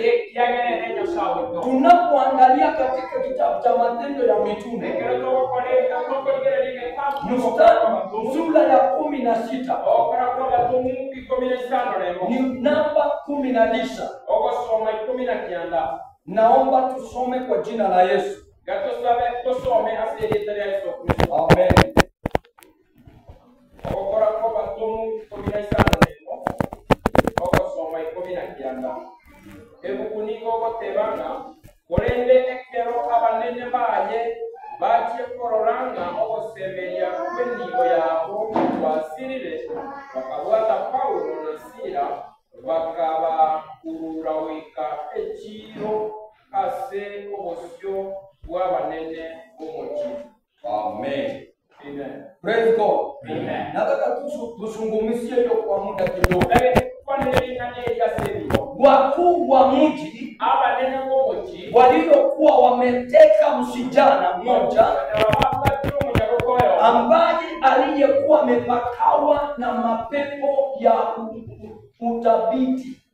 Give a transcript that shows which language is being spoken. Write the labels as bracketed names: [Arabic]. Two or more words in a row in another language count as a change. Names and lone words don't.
[Swahili] Tunapoangalia katika kitabu cha Matendo ya Mitume sura ya 16 ni namba 19. Naomba tusome kwa jina la Yesu. Amen. [Gusii] Korende ekero abanene baye baje kororanga ogosemeria kwenigo yabo basirire bakabwata Paulo na Sila bakabakurura wika ekiro ase obosyo bw'abanene b'omugi. [Swahili] Amen. Amen. [English] Praise God. [Swahili] Amen. Nataka tuzungumzie hiyo kwa muda kidogo. Wakuu wa mji [Gusii] abanene b'omugi [Swahili] waliokuwa wameteka msijana mmoja ambaye aliyekuwa amepakawa na mapepo ya utabiti.